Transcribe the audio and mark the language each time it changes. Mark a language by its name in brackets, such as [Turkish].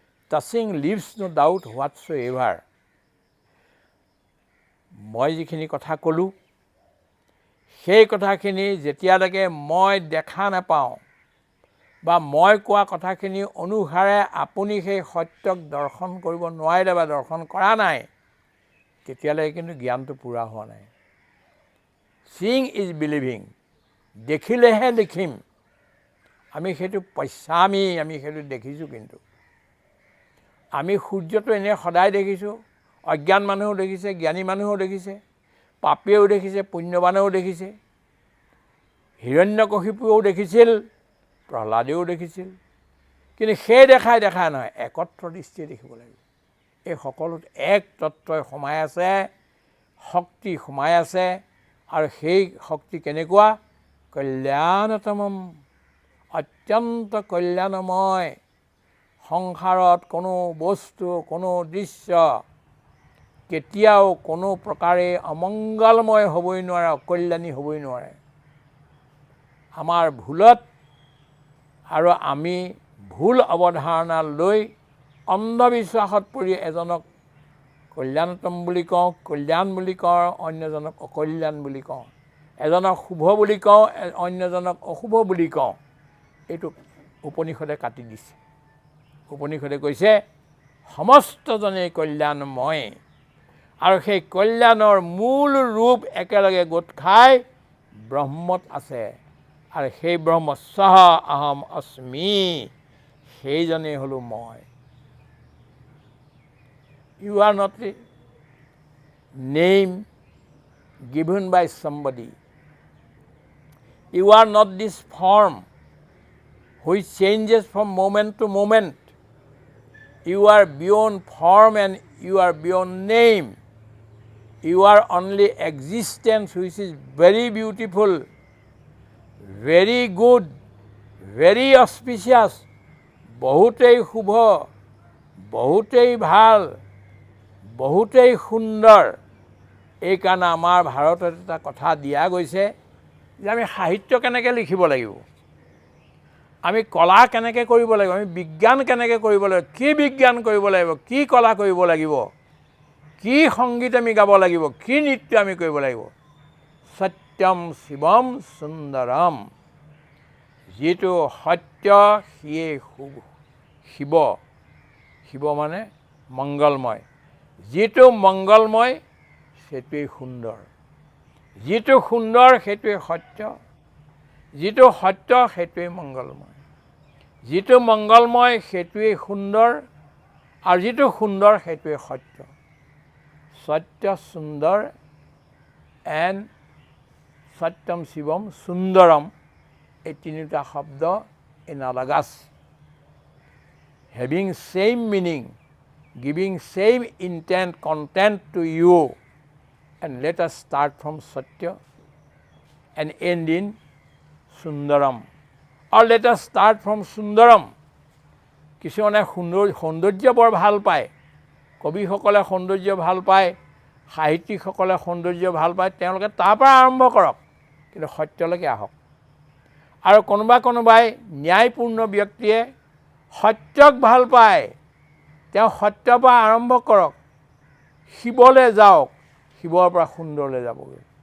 [English] Touching leaves no doubt whatsoever. [Assamese] মই যিখিনি কথা ক'লোঁ, সেই কথাখিনি যেতিয়ালৈকে মই দেখা নাপাওঁ, বা মই কোৱা কথাখিনি অনুসাৰে আপুনি সেই সত্যক দৰ্শন কৰিব নোৱাৰিলে বা দৰ্শন কৰা নাই, তেতিয়ালৈ কিন্তু জ্ঞানটো পূৰা হোৱা নাই। [English] seeing is believing, [Assamese] দেখিলেহে দেখিম। আমি সেইটো পশ্যামি, আমি সেইটো দেখিছোঁ। কিন্তু আমি সূৰ্যটো এনেই সদায় দেখিছোঁ। অজ্ঞান মানুহেও দেখিছে, জ্ঞানী মানুহেও দেখিছে, পাপীয়েও দেখিছে, পুণ্যৱানেও দেখিছে, হিৰণ্যকশিপুৱেও দেখিছিল, প্ৰহ্লাদেও দেখিছিল। কিন্তু সেই দেখাই নহয়, একত্ৰ দৃষ্টিয়ে দেখিব লাগিব। এই সকলোত এক তত্ত্বই সোমাই আছে, শক্তি সোমাই আছে। আৰু সেই শক্তি কেনেকুৱা? কল্যাণতমম, অত্যন্ত কল্যাণময়। সংসাৰত কোনো বস্তু, কোনো দৃশ্য কেতিয়াও কোনো প্ৰকাৰে অমংগলময় হ'বই নোৱাৰে, অকল্যাণী হ'বই নোৱাৰে। আমাৰ ভুলত আৰু আমি ভুল অৱধাৰণা লৈ অন্ধবিশ্বাসত পৰি এজনক কল্যাণতম বুলি কওঁ, কল্যাণ বুলি কওঁ, অন্যজনক অকল্যাণ বুলি কওঁ। এজনক শুভ বুলি কওঁ, অন্যজনক অশুভ বুলি কওঁ। এইটো উপনিষদে কাটি দিছে। উপনিষদে কৈছে সমস্তজনেই কল্যাণময়। আৰু সেই কল্যাণৰ মূল ৰূপ একেলগে গোট খাই ব্ৰহ্মত আছে। আৰু সেই ব্ৰহ্ম সহ অহম অস্মি, সেইজনেই হ'লো মই। [English] You are not a name given by somebody. You are not this form which changes from moment to moment. You are beyond form and you are beyond name. You are only existence which is very beautiful, very good, very auspicious. [Assamese] বহুতেই শুভ, বহুতেই ভাল, বহুতেই সুন্দৰ। এইকাৰণে আমাৰ ভাৰতত এটা কথা দিয়া গৈছে যে আমি সাহিত্য কেনেকৈ লিখিব লাগিব, আমি কলা কেনেকৈ কৰিব লাগিব, আমি বিজ্ঞান কেনেকৈ কৰিব লাগিব, কি বিজ্ঞান কৰিব লাগিব, কি কলা কৰিব লাগিব, কি সংগীত আমি গাব লাগিব, কি নৃত্য আমি কৰিব লাগিব। সত্যম শিৱম সুন্দৰম, যিটো সত্য সিয়ে শিৱ। শিৱ মানে মংগলময়। যিটো মংগলময় সেইটোৱেই সুন্দৰ, যিটো সুন্দৰ সেইটোৱেই সত্য, যিটো সত্য সেইটোৱেই মংগলময়, যিটো মংগলময় সেইটোৱেই সুন্দৰ, আৰু যিটো সুন্দৰ সেইটোৱেই সত্য। সত্য, সুন্দৰ এণ্ড সত্যম শিৱম সুন্দৰম, এই তিনিটা শব্দ এনালগাছ, [English] having same meaning, giving same intent, content to you. And let us start from Satya and end in Sundaram. Or let us start from Sundaram. [Assamese] কিছুমানে সৌন্দৰ্য বৰ ভাল পায়, কবিসকলে সৌন্দৰ্য ভাল পায়, সাহিত্যিকসকলে সৌন্দৰ্য ভাল পায়, তেওঁলোকে তাৰ পৰা আৰম্ভ কৰক, কিন্তু সত্যলৈকে আহক। আৰু কোনোবাই ন্যায়পূৰ্ণ ব্যক্তিয়ে সত্যক ভাল পায়, তেওঁ সত্যৰ পৰা আৰম্ভ কৰক, শিৱলৈ যাওক, শিৱৰ পৰা সুন্দৰলৈ যাবগৈ।